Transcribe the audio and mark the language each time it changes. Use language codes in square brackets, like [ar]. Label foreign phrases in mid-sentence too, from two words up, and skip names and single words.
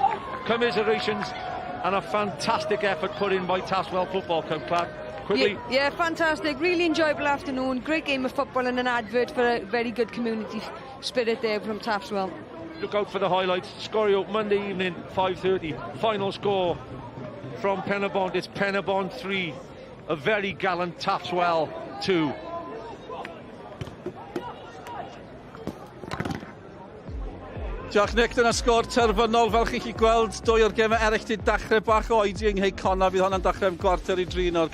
[en] Commiserations and a fantastic effort put in by Taffs Well Football Club. Clark, quickly. Yeah, fantastic. Really enjoyable afternoon. Great game of football and an advert for a very good community spirit there from Taffs Well. Look out for the highlights. Scorio, Monday evening, 5:30. Final score from Pen-y-bont. It's Pen-y-bont 3. A very gallant Taffs Well 2. [cy] Diolch Nick, dyna sgôr terfynol fel chi'n gweld. Dwy o'r gemau eraill di dechrau bach oedi yng Nghei Bydd hwnna'n dechrau am 4:30 nawr.